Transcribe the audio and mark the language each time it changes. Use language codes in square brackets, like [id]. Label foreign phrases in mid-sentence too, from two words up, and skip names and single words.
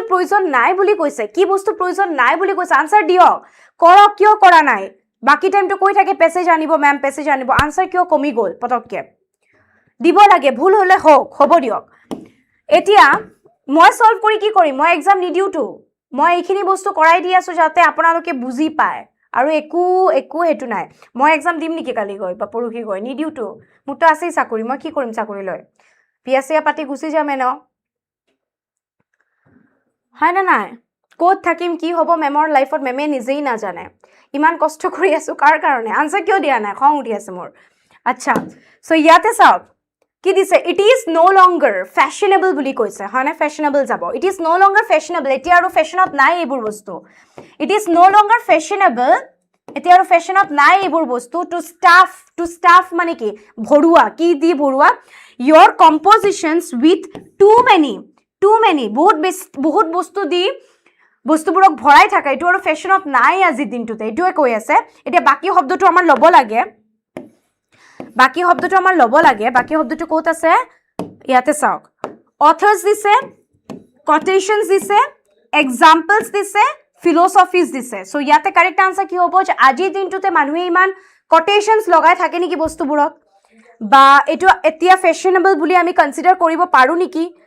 [as] প্ৰয়োজন নাই বুলি কৈছে কি বস্তুৰ প্ৰয়োজন নাই বুলি কৈছে আনসাৰ দিও কৰক কিয় কৰা নাই বাকি টাইমটো কৈ থাকে পেছেজ আনিব ম্যাম পেছেজ আনিব আনসার কিয় কমি গল পতককে দিব লাগে ভুল হলে হ'ব দিয়ক এতিয়া মই সলভ কৰি কি কৰিম মই এক্সাম নিদিও তো মই এইখিনি বস্তু কৰাই দি আছো যাতে আপোনালোকে বুজি পায় আৰু একো হেতু নাই মই এক্সাম দিম নেকি কালি গৈ বা পৰহি গৈ নিদিও তো মুটো আছেই চাকৰি মই কি কৰিম চাকৰি লৈ পিয়াচিয়া পাতি গুচি যাম ন হয় না নাই ক'ত থাকিম কি হ'ব মেমৰ লাইফত মেমে নিজেই না জানে ইমান কষ্ট কৰি আছো কাৰ কাৰণে আনসাৰ কিয় দিয়া নাই খং উঠি আছে মোৰ আচ্ছা সো ইয়াতে চাওক কি দিছে [en] it is no longer fashionable [as] বুলি কৈছে হয় না ফ্যাশনেবল যাব [en] it is no longer fashionable [as] এতিয়া আৰু ফ্যাশনত নাই এইবোৰ বস্তু [en] it is no longer fashionable [as] এতিয়া আৰু ফ্যাশনত নাই এইবোৰ বস্তু [en] to stuff [as] মানে কি ভৰুৱা কি দি ভৰুৱা [en] your compositions with too many [as] বহুত বস্তু দি বস্তুবোৰক ভৰাই থাকা এটো আৰু ফ্যাশনত নাই আজি দিনটোতে এটোৱে কৈ আছে এতিয়া বাকি শব্দটো আমাৰ লব লাগে বাকি শব্দটো ক'ত আছে ইয়াতে চাওক অথৰ্স দিছে কোটেশনস দিছে এক্সাম্পলস দিছে ফিলোসফিজ দিছে সো ইয়াতে কারেক্ট আনসার কি হ'ব যে আজি দিনটোতে মানুহে ইমান কোটেশনস লগাই থাকে নেকি বস্তুবোৰক বা এটো এতিয়া ফ্যাশনেবল বুলি আমি কনসিডাৰ কৰিব পাৰো নেকি